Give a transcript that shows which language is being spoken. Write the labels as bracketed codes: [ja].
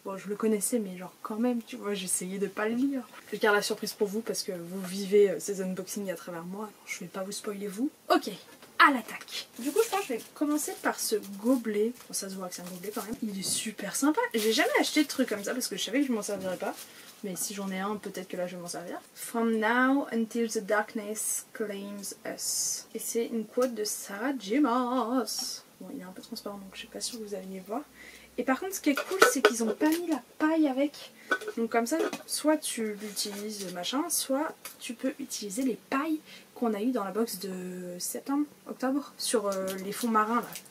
[fr] Bon, je le connaissais, mais genre quand même, tu vois, j'essayais de pas le lire. Je garde la surprise pour vous parce que vous vivez ces unboxings à travers moi. Alors je vais pas vous spoiler vous. Ok, à l'attaque. Du coup, je pense que je vais commencer par ce gobelet. Bon, ça se voit que c'est un gobelet quand même. Il est super sympa. J'ai jamais acheté de trucs comme ça parce que je savais que je m'en servirais pas. Mais si j'en ai un, peut-être que là je vais m'en servir. [en] From now until the darkness claims us. [fr] Et c'est une quote de Sarah J. Maas. Bon, il est un peu transparent donc je suis pas sûre que vous alliez voir. Et par contre ce qui est cool c'est qu'ils ont pas mis la paille avec. Donc comme ça soit tu l'utilises machin, soit tu peux utiliser les pailles qu'on a eu dans la box de septembre, octobre, sur les fonds marins là.